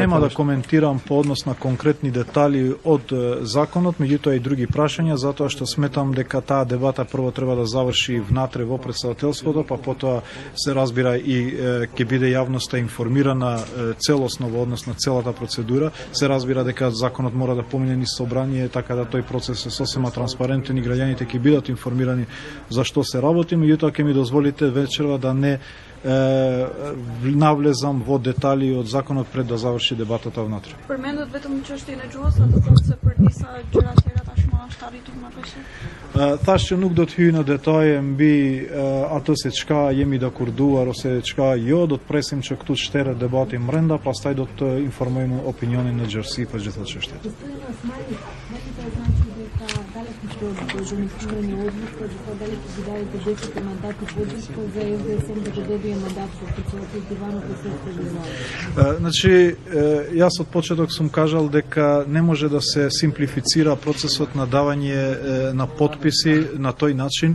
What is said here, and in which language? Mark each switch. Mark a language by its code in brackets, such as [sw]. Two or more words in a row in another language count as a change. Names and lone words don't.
[mk] Нема да коментирам по однос на конкретни детали од законот, меѓутоа и други прашања, затоа што сметам дека таа дебата прво треба да заврши внатре во председателството, па потоа се разбира и ќе биде јавноста информирана целосно во однос на целата процедура. Се разбира дека законот мора да помине низ собрание, така да тој процес е сосема транспарентен и граѓаните ќе бидат информирани за што се работи, меѓутоа ќе ми дозволите вечерва да не навлезам во детали од законот пред да заврши дебатата внатре. [sq] Përmendet vetëm çështjen e gjuhës, atë thotë se për disa gjëra tjera tashmë është arritur marrëveshje. Thashë që nuk do të hyj në detaje mbi atë se çka jemi dakurduar ose çka jo, do të presim që këtu të shteret debati brenda, pastaj do të informojmë opinionin në gjerësi për gjithë çështjet. [mk] дека дали ќе донесуваме одлука за тоа дали ќе ги дадете 10 мандати поддршка за СДСМ да го добие мандат во председателот Иванов и Светло. Значи, јас од почеток сум кажал дека не може да се симплифицира процесот на давање на подписи на тој начин.